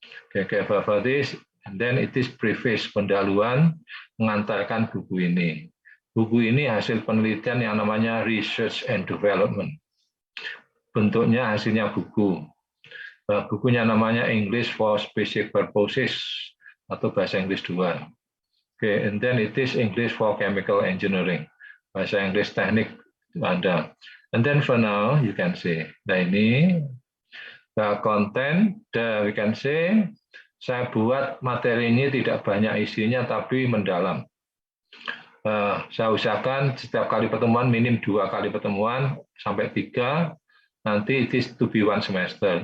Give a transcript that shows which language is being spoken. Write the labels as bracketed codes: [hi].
[en] Oke, Kefauveris, and then it is preface, [id] pendahuluan mengantarkan buku ini. Buku ini hasil penelitian yang namanya Research and Development. Bentuknya hasilnya buku. Bukunya namanya English for Specific Purposes atau bahasa Inggris 2. [en] Oke, and then it is English for Chemical Engineering. [id] Bahasa Inggris teknik Anda. [en] And then for now you can see. [id] Nah ini [en] the content, we can say [id] saya buat materi ini tidak banyak isinya tapi mendalam. Saya usahakan setiap kali pertemuan minim 2 kali pertemuan sampai 3. [en] Nanti it is to be 1 semester.